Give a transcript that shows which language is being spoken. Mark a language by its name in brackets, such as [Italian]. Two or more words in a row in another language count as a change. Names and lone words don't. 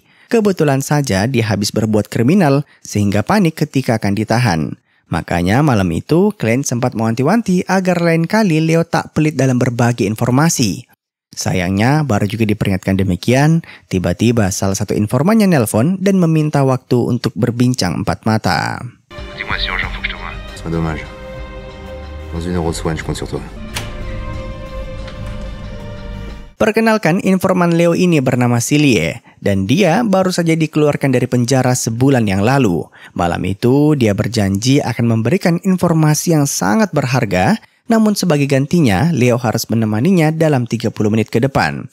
[Indonesian] Kebetulan saja dia habis berbuat kriminal, sehingga panik ketika akan ditahan. Makanya malam itu, Klein sempat mewanti-wanti agar lain kali Leo tak pelit dalam berbagi informasi. Sayangnya, baru juga diperingatkan demikian, tiba-tiba salah satu informannya nelpon dan meminta waktu untuk berbincang empat mata. [French] Dis-moi si urgent, faut que je te vois. C'est dommage. Dans 1 heure de soin, je compte sur toi. [Indonesian] Perkenalkan, informan Leo ini bernama Silie, dan dia baru saja dikeluarkan dari penjara sebulan yang lalu. Malam itu, dia berjanji akan memberikan informasi yang sangat berharga, namun sebagai gantinya, Leo harus menemaninya dalam 30 menit ke depan.